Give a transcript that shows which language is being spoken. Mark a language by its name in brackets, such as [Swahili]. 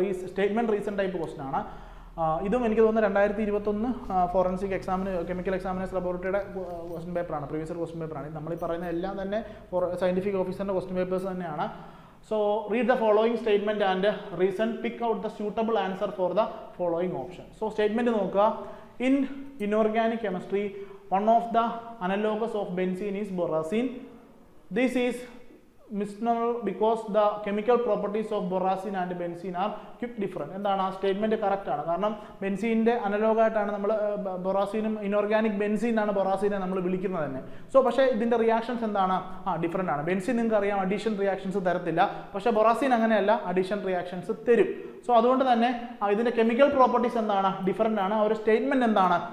[Malayalam] Statement reason type question ആണ്. ഇതും എനിക്ക് തോന്നുന്നു 2021 ഫോറൻസിക് എക്സാമിന് കെമിക്കൽ എക്സാമിനേഴ്സ് ലബോറട്ടറിയുടെ ക്വസ്റ്റൻ പേപ്പറാണ്, പ്രീവിയസ് ക്വസ്റ്റൻ പേപ്പറാണ്. നമ്മൾ ഈ പറയുന്ന എല്ലാം തന്നെ സയന്റിഫിക് ഓഫീസറിന്റെ ക്വസ്റ്റൻ പേപ്പേഴ്സ് തന്നെയാണ്. [English] So read the following statement and reason. Pick out the suitable answer for the following option. So statement നോക്കുക. In inorganic chemistry, one of the analogues of benzene is boracene. This is misnomer because the chemical properties of boracene and benzene are quite different. [Malayalam] എന്താണ് ആ statement correct ആണ്. കാരണം ബെൻസീൻ്റെ അനലോഗായിട്ടാണ് നമ്മൾ ബൊറാസീനും inorganic benzene ആണ് ബൊറാസീനെ നമ്മൾ വിളിക്കുന്നത് തന്നെ. സോ പക്ഷേ ഇതിന്റെ റിയാക്ഷൻസ് എന്താണ്? ഡിഫറെന്റ് ആണ്. ബെൻസീൻ നിങ്ങൾക്ക് അറിയാം അഡീഷൻ റിയാക്ഷൻസ് തരത്തില്ല, പക്ഷേ ബൊറാസീൻ അങ്ങനെയല്ല, അഡീഷൻ റിയാക്ഷൻസ് തരും. സോ അതുകൊണ്ട് തന്നെ ഇതിന്റെ കെമിക്കൽ പ്രോപ്പർട്ടീസ് എന്താണ്? ഡിഫറെന്റ് ആണ്. ഒരു സ്റ്റേറ്റ്മെന്റ് എന്താണ്?